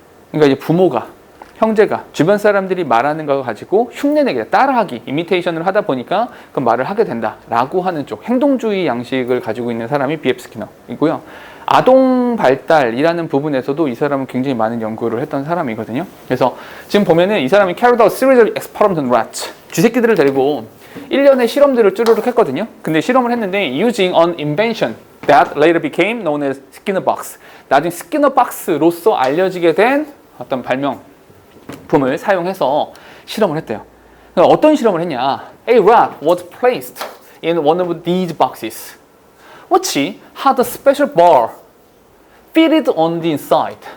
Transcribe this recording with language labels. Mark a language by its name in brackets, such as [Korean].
[Korean] 그러니까 이제 부모가, 형제가, 주변 사람들이 말하는 걸 가지고 흉내내게, 따라하기, 이미테이션을 하다 보니까 그 말을 하게 된다라고 하는 쪽, 행동주의 양식을 가지고 있는 사람이 B.F. 스키너이고요. 아동 발달이라는 부분에서도 이 사람은 굉장히 많은 연구를 했던 사람이거든요. 그래서 지금 보면은 이 사람이 [English] carried out series of experiments on rats, [Korean] 쥐새끼들을 데리고 1년의 실험들을 쭈르륵 했거든요. 근데 실험을 했는데 [English] using an invention that later became known as Skinner box. [Korean] 나중에 스키너 박스로서 알려지게 된 어떤 발명품을 사용해서 실험을 했대요. 그러니까 어떤 실험을 했냐? [English] A rat was placed in one of these boxes, which had a special bar fitted on the inside.